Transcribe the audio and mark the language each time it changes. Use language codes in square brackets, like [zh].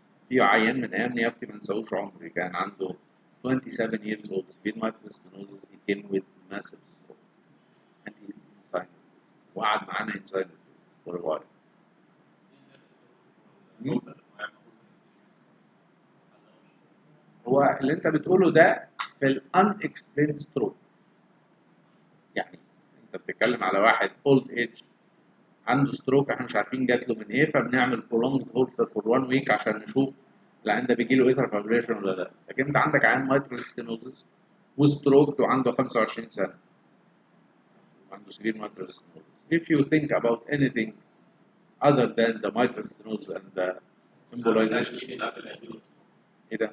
[ar] في عيان من أيام نيابتي ما انساهوش عمري، كان عنده [en] 27 years old [ar] severe mitral stenosis. [en] He came with massive stroke and he's in sinus [ar] وقعد معانا [en] in sinus for a while. [ar] هو اللي أنت بتقوله ده في ال unexplained stroke، يعني أنت بتتكلم على واحد old age عنده ستروك احنا مش عارفين جات له من ايه، فبنعمل [en] prolonged holter for 1 week [ar] عشان نشوف العيان ده بيجي له ايتر فابريشن ولا لا. لكن انت عندك عيان mitral stenosis وستروك وعنده 25 سنه عنده severe mitral stenosis. [en] If you think about anything other than the mitral stenosis and the embolization، [ar] ايه ده؟